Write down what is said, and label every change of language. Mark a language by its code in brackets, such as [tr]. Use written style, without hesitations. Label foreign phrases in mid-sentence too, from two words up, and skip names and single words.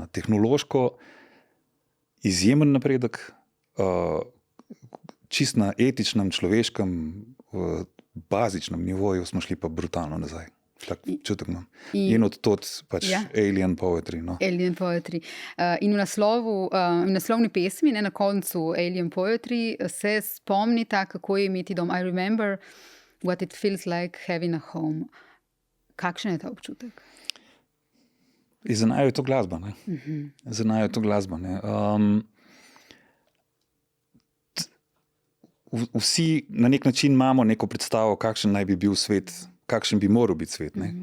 [sl] Tehnološko izjemen napredek, čist na etičnem, človeškem, bazičnem nivoju smo šli pa brutalno nazaj. Tak čutek imam. In od tod pač Alien Poetry. No. Alien Poetry. In v naslovni pesmi, ne, na koncu Alien Poetry, se spomnita, kako je imeti dom. [en] I remember what it feels like having a home. [sl] Kakšen je ta občutek? Za naju je to glasba. Ne? Za naju je to glasba. Ne? Vsi na nek način imamo neko predstavo, kakšen naj bi bil svet, kakšen bi moral biti svet, ne?